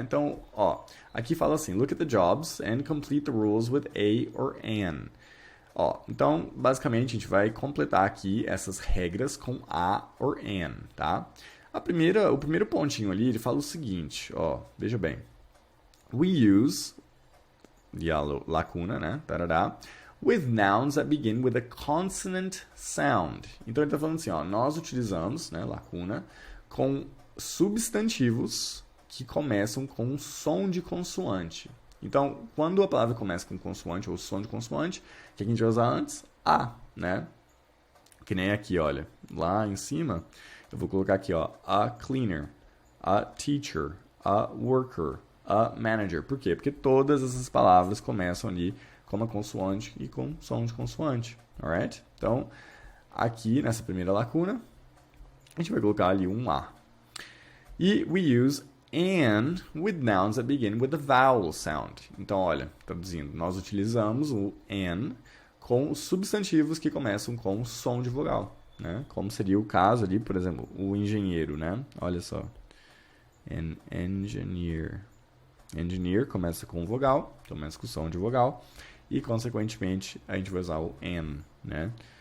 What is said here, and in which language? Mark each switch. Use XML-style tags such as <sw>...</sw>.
<pt>Então, ó, aqui fala assim,</pt> <en>look at the jobs and complete the rules with a or an.</en> <pt>Ó, então, basicamente, a gente vai completar aqui essas regras com a or an, tá? O primeiro pontinho ali, ele fala o seguinte, ó, veja bem.</pt> <en>We use,</en> <pt>e a lacuna, né?</pt> <en>Tarará, with nouns that begin with a consonant sound.</en> <pt>Então ele está falando assim, ó, nós utilizamos, né, lacuna, com substantivos que começam com um som de consoante. Então, quando a palavra começa com consoante ou som de consoante, o que a gente vai usar antes? A, né? Que nem aqui, olha, lá em cima, eu vou colocar aqui, ó,</pt> <en>a cleaner, a teacher, a worker, a manager.</en> <pt>Por quê? Porque todas essas palavras começam ali com uma consoante e com som de consoante. Alright? Então, aqui nessa primeira lacuna, a gente vai colocar ali um A. E</pt> <en>we use an with nouns that begin with a vowel sound.</en> <pt>Então, olha, traduzindo, nós utilizamos o an com substantivos que começam com som de vogal. Né? Como seria o caso ali, por exemplo, o engenheiro, né? Olha só.</pt> <en>An engineer.</en> <pt>Engineer começa com vogal, começa com som de vogal, e, consequentemente, a gente vai usar o an, né?</pt>